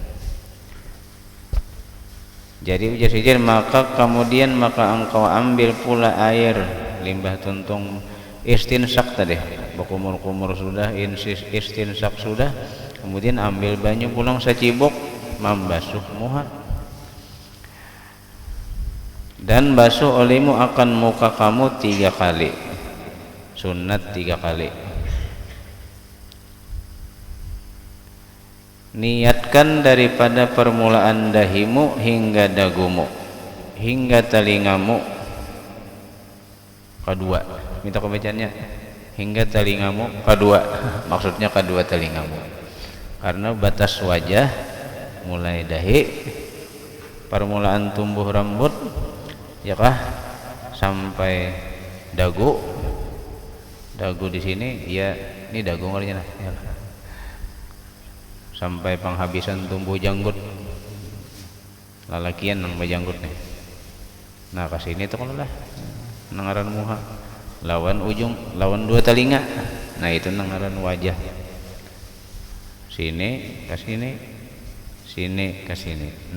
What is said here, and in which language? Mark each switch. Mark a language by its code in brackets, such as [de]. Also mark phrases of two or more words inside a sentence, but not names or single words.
[bjn] Jadi ujar sijir maka kemudian maka engkau ambil pula air limbah tuntung istinsak tadi, berkumur-kumur sudah, istinsak sudah, kemudian ambil banyu pulang secibuk, membasuh muha dan basuh olehmu akan muka kamu 3 kali, sunat 3 kali. Niatkan daripada permulaan dahimu hingga dagumu, hingga telingamu kedua. Minta kebacaannya hingga telingamu kedua, maksudnya kedua telingamu, karena batas wajah mulai dahi, permulaan tumbuh rambut ya kah sampai dagu. Dagu di sini ya, ini dagu ngaranya ya, sampai penghabisan tumbuh janggut lalakian nang bajanggut nih. Nah kasini itu kalau lah nangaran muha lawan ujung lawan 2 telinga. Nah itu nangaran wajah, sini ke sini, sini ke sini.